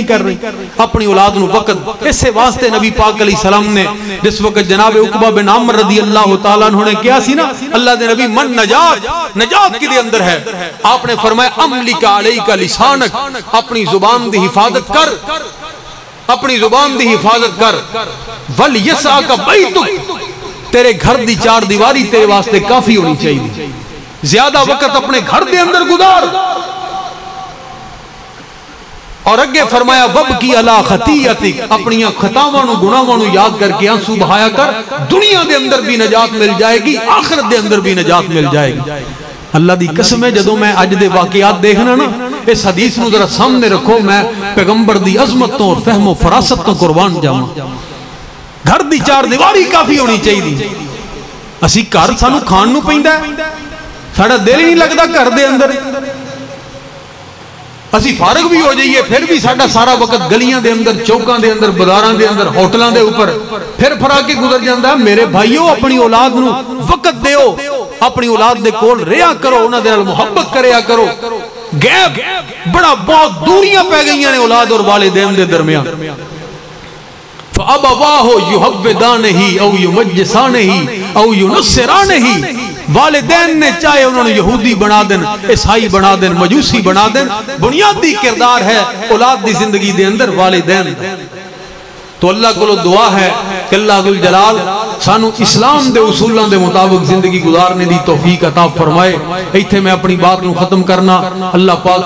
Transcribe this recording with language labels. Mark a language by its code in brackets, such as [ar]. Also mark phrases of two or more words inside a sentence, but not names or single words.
[pa] کر رہی اپنی اولاد نو وقت اس سے واسطے نبی پاک [ar] علیہ السلام [pa] نے جس وقت جناب عقبہ بن عامر [ar] رضی اللہ تعالیٰ عنہ [pa] نے کیا سی نا اللہ دے نبی من نجات کی دے اندر ہے آپ نے فرمایا [ar] املک علیک لسانک [pa] اپنی زبان دی حفاظت کر اپنی زبان دی حفاظت کر [ar] وَلْيَسْعَكَ بَيْتُكَ [pa] تیرے گھر دی 4 دیواری تیرے واسطے کافی ہونی چاہیے زیادہ وقت اپنے گھر دے اندر گزار اور اگے فرمایا [ar] وَبْكِي عَلَىٰ خَطِيَّتِكَ [pa] اپنی خطاواں نو گناہاں نو یاد کر کے آنسو بہایا کر دنیا دے اندر بھی نجات مل جائے گی آخرت دے اندر بھی نجات مل جائے گی اللہ دی قسم ہے جدوں میں اج دے واقعات دیکھنا نا اس حدیث نو ذرا سامنے رکھو میں پیغمبر دی عظمت تو اور فہم و فراست تو قربان جاواں گھر دی 4 دیواری کافی ہونی چاہیے اسی گھر سانو کھان نو پیندا ہے ساڈا دل ہی نہیں لگدا گھر دے اندر اسی فارغ بھی ہو جائیے پھر بھی ساڈا سارا وقت گلیاں دے اندر چوکاں دے اندر بازاراں دے اندر ہوٹلاں دے اوپر پھر پھرا کے گزر جاندا ہے میرے بھائیو اپنی اولاد نو وقت دیو اپنی اولاد دے کول رہیا کرو انہاں دے نال محبت کریا کرو گیپ بڑا بہت دوریاں پہ گئیاں نے اولاد اور والدین دے درمیان [ar] فَأَبَوَاهُ يُحَوِّدَانِهِ او يُمَجِّسَانِهِ او يُنَصِّرَانِهِ [pa] والدین نے چاہے انہوں نے یہودی بنا دیں عیسائی بنا دیں مجوسی بنا دیں بنیادی کردار ہے اولاد دی زندگی دے اندر والدین تو اللہ کو دعا ہے کہ اللہ ذوالجلال سانو اسلام دے اصولاں دے مطابق زندگی گزارنے دی توفیق عطا فرمائے ایتھے میں اپنی بات نو ختم کرنا اللہ پاک